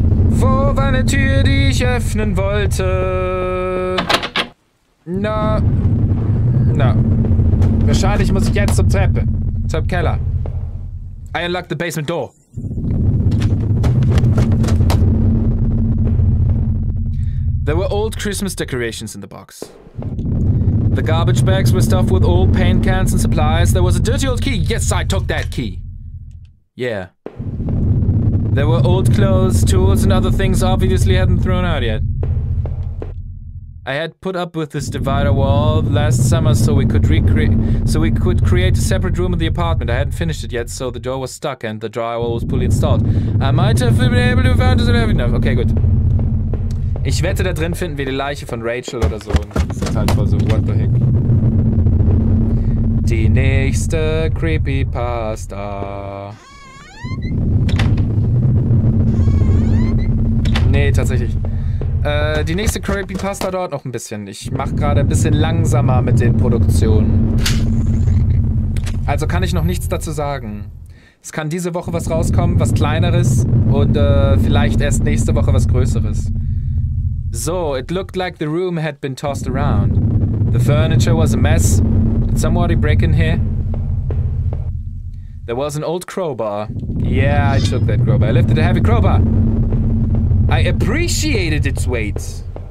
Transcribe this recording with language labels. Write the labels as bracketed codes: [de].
[de] Wo war eine Tür, die ich öffnen wollte? Na. Wahrscheinlich muss ich jetzt zum Keller. [en] I unlocked the basement door. There were old Christmas decorations in the box. The garbage bags were stuffed with old paint cans and supplies. There was a dirty old key. Yes, I took that key. Yeah. There were old clothes, tools, and other things obviously hadn't thrown out yet. I had put up with this divider wall last summer so we could create a separate room in the apartment. I hadn't finished it yet, so the door was stuck and the drywall was fully installed. I might have been able to find it enough. [de] Okay, gut. Ich wette, da drin finden wir die Leiche von Rachel oder so. Das ist halt voll so, [en] what the heck. [de] Die nächste Creepypasta. Nee, tatsächlich. Die nächste Creepypasta dauert noch ein bisschen. Ich mache gerade ein bisschen langsamer mit den Produktionen. Also kann ich noch nichts dazu sagen. Es kann diese Woche was rauskommen, was Kleineres und vielleicht erst nächste Woche was Größeres. [en] So, it looked like the room had been tossed around. The furniture was a mess. Did somebody break in here? There was an old crowbar. Yeah, I took that crowbar. I lifted a heavy crowbar. I appreciated its weight.